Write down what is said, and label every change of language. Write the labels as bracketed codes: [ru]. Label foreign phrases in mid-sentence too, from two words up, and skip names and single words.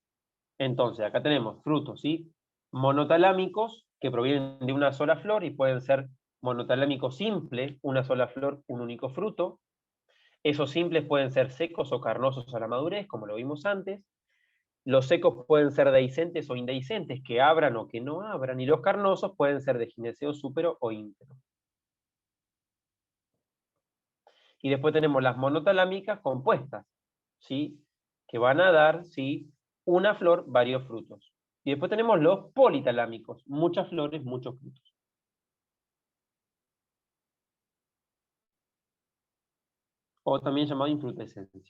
[es] Entonces, acá tenemos frutos, ¿sí? Monotalámicos, que provienen de una sola flor y pueden ser monotalámico simple, una sola flor, un único fruto. Esos simples pueden ser secos o carnosos a la madurez, como lo vimos antes. Los secos pueden ser dehiscentes o indehiscentes, que abran o que no abran. Y los carnosos pueden ser de gineceo súpero o íntero. Y después tenemos las monotalámicas compuestas, ¿sí? Que van a dar, ¿sí? una flor, varios frutos. Y después tenemos los politalámicos, muchas flores, muchos frutos. O también llamado infrutescencia.